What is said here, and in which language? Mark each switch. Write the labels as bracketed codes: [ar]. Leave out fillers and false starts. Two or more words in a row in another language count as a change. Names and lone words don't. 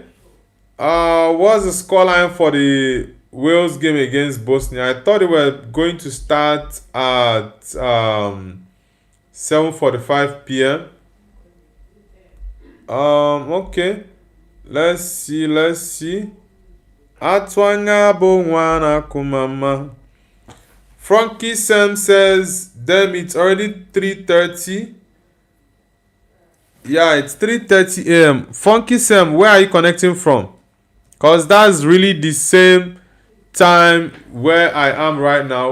[en] What's the scoreline for the Wales game against Bosnia? I thought they were going to start at 7:45 p.m. Okay. Let's see. Atwanga bongwana kumama. Frankie Sam says, damn, it's already 3:30. Yeah, it's 3:30 a.m. Funky Sam, where are you connecting from? Because that's really the same time where I am right now.